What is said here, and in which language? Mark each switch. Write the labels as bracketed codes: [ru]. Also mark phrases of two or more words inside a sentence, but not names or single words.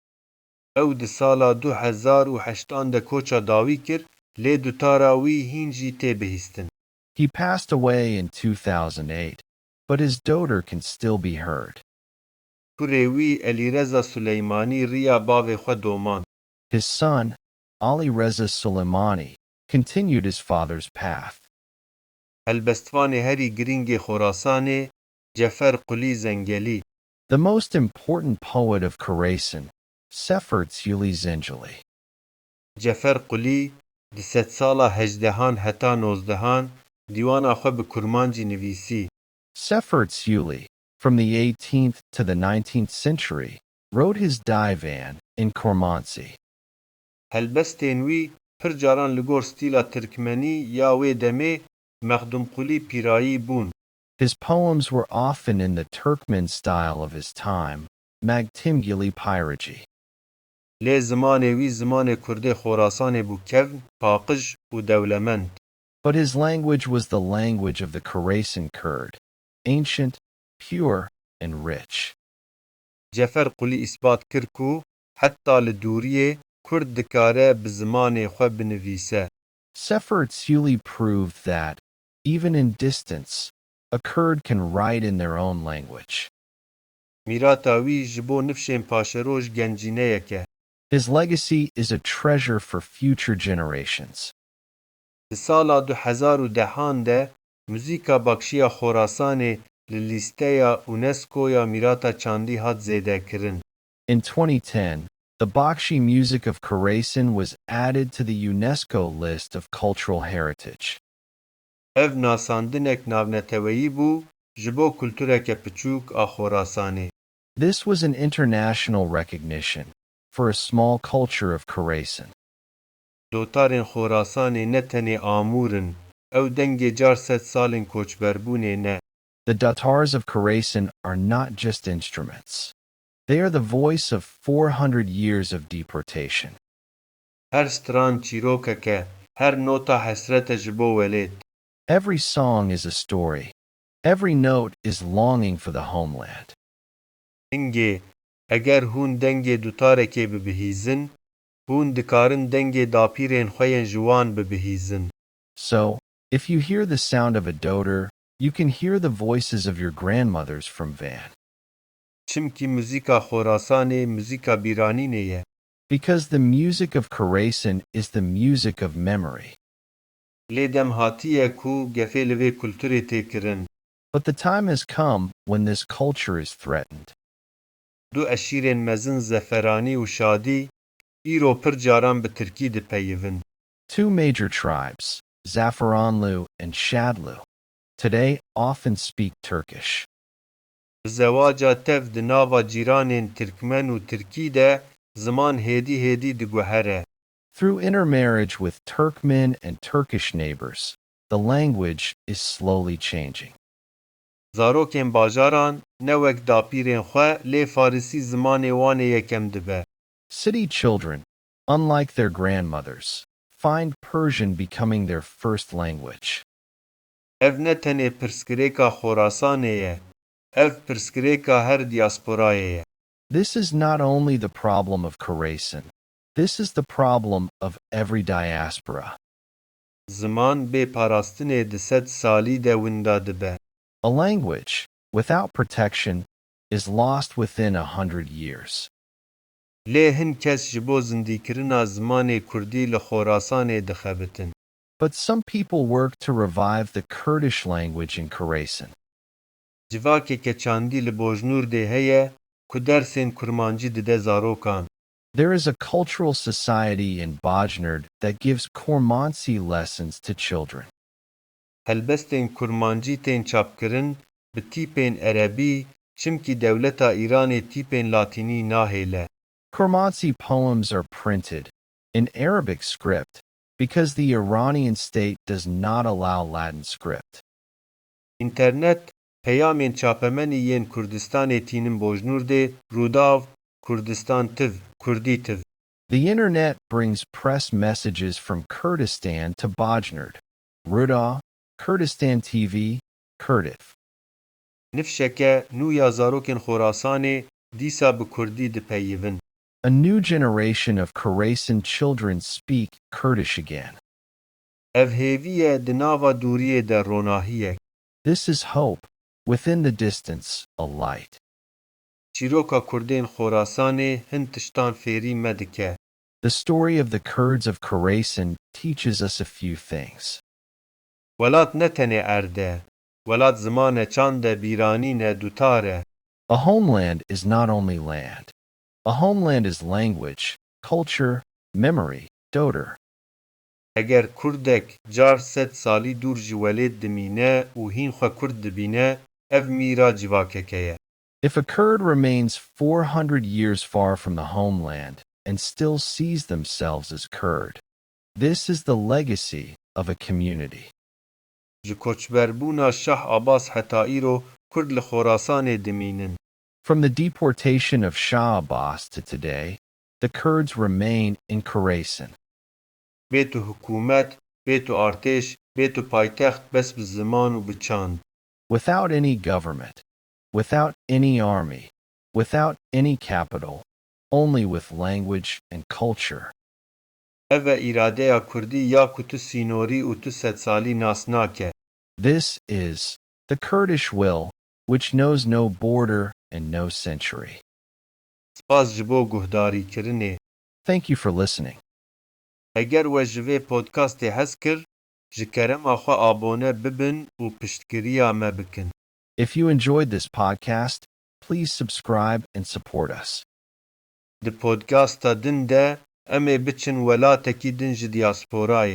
[ku] Ew di sala 2008 de koça dawî kir, lê Dotara wî hîn jî tê bihîstin. [en] He passed away in 2008, but his Dotar can still be heard. [ku] Kurê wî Elîreza Suleymanî riya bavê xwe doman. [en] His son, Ali Reza Soleimani, continued his father's path. [ku] Helbestvanê herî giringê Khorasanê, Cefer Qulî Zengelî. [en] The most important poet of Khorasan, Sefer Tzuli Zengeli. [ku] Cefer Qulî di sed sala 18 heta 19 dîwana xwe bi Kurmancî nivîsî. [en] Sefer Tzuli, from the 18th to the 19th century, wrote his divan in Kurmancî. [ku] Helbestên wî pir caran li gor stîla Tirkmenî ya wê demê Mexdûmqulî pîrayî bûn. [en] His poems were often in the Turkmen style of his time, Magtimgili Pyragy. [ku] Lê zimanê wî zimanê Kurdê Khorasanê bû kevn, paqij û dewlemend. [en] But his language was the language of the Khorasan Kurd, ancient, pure, and rich. [ku] Cefer Qulî îsbat kir ku heta li dûriyê Kurd dikare bi zimanê xwe binivîse. [en] Sefer Tzuli proved that, even in distance, a Kurd can write in their own language. [ku] Mîrata wî ji bo nifşên paşeroj gencîneyek e. [en] His legacy is a treasure for future generations. [ku] Di sala 2010 de muzîka Bakşiya Khorasanê li lîsteya UNESCO-ya Mîrata çandî hat zêdekirin. [en] In 2010, the Bakhshi music of Khorasan was added to the UNESCO list of cultural heritage. [ku] Ev nasandinek navneteweyî bû ji bo kultureke piçûk a Khorasanê. [en] This was an international recognition for a small culture of Khorasan. [ku] Dotarên Khorasanê ne tenê amûr in, ew dengê car sed salên koçberbûnê ne. [en] The Dotars of Khorasan are not just instruments. They are the voice of 400 years of deportation. [ku] Her stran Çîrokeke, her nota hesrete ji bo welêt. [en] Every song is a story. Every note is longing for the homeland. [ku] Hingê, eger hûn dengê dotarekê bibihîzin, hûn dikarin dengê dapîrên xwe yên ji wan bibihîzin. [en] So, if you hear the sound of a Dotar, you can hear the voices of your grandmothers from Van. [ku] Çimkî muzîka Khorasanê muzîka bîranînê ye. [en] Because the music of Khorasan is the music of memory. [ku] Lê dem hatiye ku gefê li vê kulturê tê kirin. [en] But the time has come when this culture is threatened. [ku] Du eşîrên mezin Zeferanî û Şadî, îro pir caran bi Tirkî dipeyivin. [en] Two major tribes, Zafaranlu and Shadlu, today often speak Turkish. [ku] Bi zewaca tev di nava cîranên Tirkmen û Tirkî de ziman hêdî hêdî diguhere. [en] Through intermarriage with Turkmen and Turkish neighbors, the language is slowly changing. [ku] Zarokên bajaran ne wek dapîrên xwe lê Farisî zimanê wan ê yekem dibe. [en] City children, unlike their grandmothers, find Persian becoming their first language. [ku] Ev ne tenê pirskirêka Khorasanê ye, ev pirskirêka her diasporayê ye. [en] This is not only the problem of Khorasan, this is the problem of every diaspora. [ku] Ziman bê parastinê di sed salî de winda dibe. [en] A language, without protection, is lost within 100 years. [ku] Lê hin kes ji bo zindîkirina zimanê Kurdî li Khorasanê dixebitin. [en] But some people work to revive the Kurdish language in Khorasan. [ku] Civakeke çandî li Bojnurdê heye ku dersên kurmancî dide zarokan. [en] There is a cultural society in Bojnurd that gives Kurmancî lessons to children. [ku] Helbestên kurmancî tên çapkirin bi tîpên erebî çimkî dewleta Îranê tîpên latînî nahêle. [en] Kurmancî poems are printed in Arabic script because the Iranian state does not allow Latin script. [ku] İnternet peyamên çapemenî yên Kurdistanê tînin Bojnurdê Rûdav Kurdistan tiv, Kurdî tiv. [en] The internet brings press messages from Kurdistan to Bojnurd, Ruda, Kurdistan TV, Kurdish. [ku] Nifşeke nû ya zarokên Khorasanê dîsa bi Kurdî dipeyivin. [en] A new generation of Khorasan children speak Kurdish again. [ku] Ev hêviye di nava dûriyê de ronahiyek. [en] This is hope, within the distance, a light. [ku] Çîroka Kurdên Xorasanê hin tiştan fêrî me dike. [en] The story of the Kurds of Khorasan teaches us a few things. [ku] Welat ne tenê erd e, welat zimane çand e bîranîn e Dotar e. [en] A homeland is not only land. A homeland is language, culture, memory, Dotar. [ku] Eger Kurdek car sed salî dûr ji welêt dimîne û hîn xwe Kurd dibîne, ev mîra civakeke ye. [en] If a Kurd remains 400 years far from the homeland and still sees themselves as Kurd, this is the legacy of a community. [ku] Ji koçberbûna Şah Abbas heta îro Kurd li Khorasanê dimînin. [en] From the deportation of Shah Abbas to today, the Kurds remain in Khorasan. [ku] Bêtu hikûmet, bêtu artêş, bêtu paytext bes bi ziman û bi çand. [en] Without any government, without any army, without any capital, only with language and culture. [ku] Ev e îradeya Kurdî ya ku tu sînorî û tu sedsalî nas nake. [en] This is the Kurdish will, which knows no border and no century. [ku] Spas ji bo guhdarîkirinê. [en] Thank you for listening. [ku] Eger we ji vê podcastê hez kir, ji kerema xwe abone bibin û piştkiriya me bikin. [en] If you enjoyed this podcast, please subscribe and support us. [ku] Di podcasta din de em ê biçin welatekî din ji Diasporayê.